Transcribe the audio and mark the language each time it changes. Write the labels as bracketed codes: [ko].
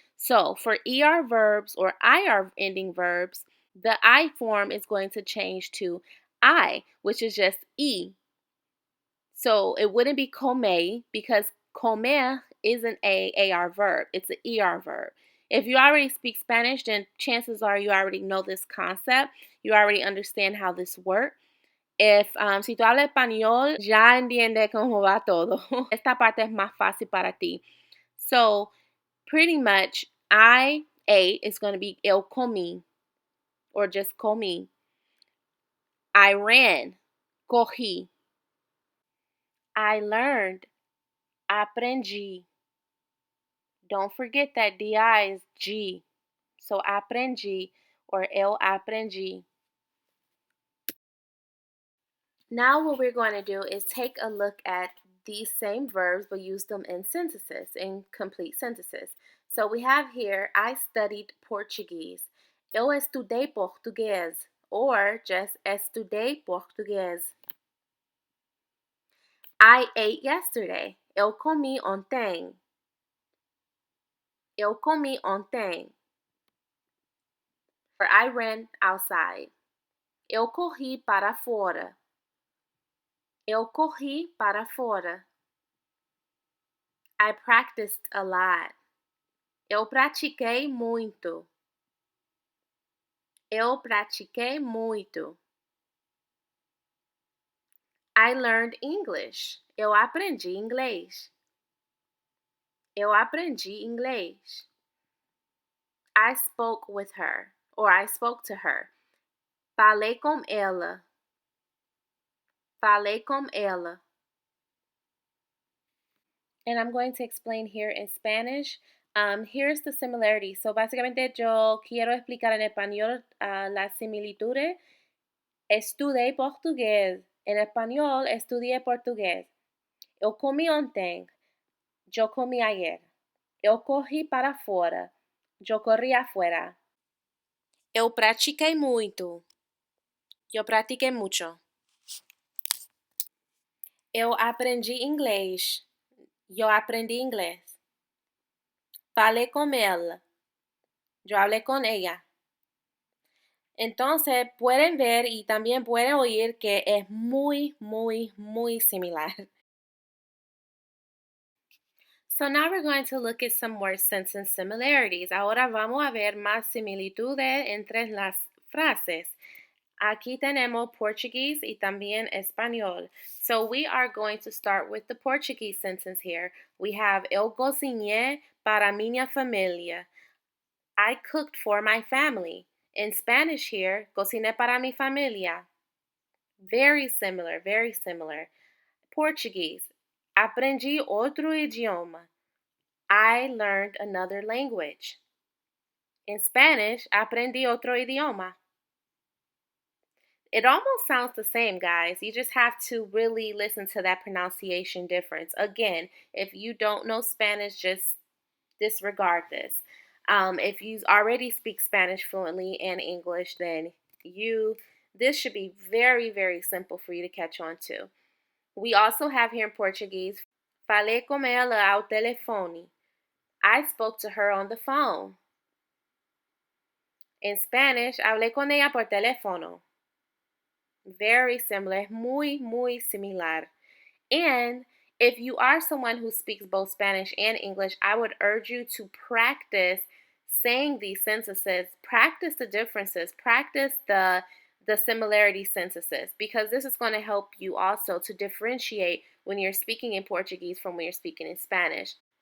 [en] So for ER verbs or IR ending verbs, the I form is going to change to I, which is just E. So it wouldn't be come because comer isn't a AR verb, it's an ER verb. If you already speak Spanish, then chances are you already know this concept. You already understand how this works. [es] Si tú hablas español, ya entiendes cómo va todo. Esta parte es más fácil para ti. [en] So, pretty much, I ate is going to be [pt] eu comí, [en] or just comí. I ran, cogí. I learned, aprendi. Don't forget that DI is G. So, aprendi, or [pt] eu aprendi. [en] Now what we're going to do is take a look at these same verbs but use them in sentences, in complete sentences. So we have here, I studied Portuguese. [pt] Eu estudei português, or just estudei português. [en] I ate yesterday. [pt] Eu comi ontem. Eu comi ontem. [en] Or I ran outside. [pt] Eu corri para fora. Eu corri para fora. [en] I practiced a lot. [pt] Eu pratiquei muito. Eu pratiquei muito. [en] I learned English. [pt] Eu aprendi inglês. Eu aprendi inglês. [en] I spoke with her, or I spoke to her. [pt] Falei com ela. Falei com ela. [en] And I'm going to explain here in Spanish. Here's the similarity. [es] So, básicamente yo quiero explicar en español las similitudes. Estudié portugués. En español, estudié portugués. [pt] Eu comi ontem. [es] Yo comí ayer. [pt] Eu corri para fora. Eu corri afuera. Eu pratiquei muito. Eu pratiquei mucho. Eu aprendi inglês. Eu aprendi inglês. Falei com ela. [es] Yo hablé con ella. Entonces pueden ver y también pueden oír que es muy, muy, muy similar. [en] So now we're going to look at some more sentence similarities. [es] Ahora vamos a ver más similitudes entre las frases. Aquí tenemos Portuguese y también español. [en] So we are going to start with the Portuguese sentence here. We have [pt] eu cozinhei para minha familia. [en] I cooked for my family. In Spanish here, [es] cociné para mi familia. [en] Very similar, very similar. Portuguese. [pt] Aprendi outro idioma. [en] I learned another language. In Spanish, [es] aprendí otro idioma. [en] It almost sounds the same, guys. You just have to really listen to that pronunciation difference. Again, if you don't know Spanish, just disregard this. If you already speak Spanish fluently and English, then this should be very, very simple for you to catch on to. We also have here in Portuguese, [pt] falei com ela ao telefone. [en] I spoke to her on the phone. In Spanish, [es] hablé con ella por teléfono. [en] Very similar, [es] muy similar. [en] And if you are someone who speaks both Spanish and English, I would urge you to practice saying these sentences, practice the differences, practice the similarity sentences, because this is going to help you also to differentiate when you're speaking in Portuguese from when you're speaking in Spanish.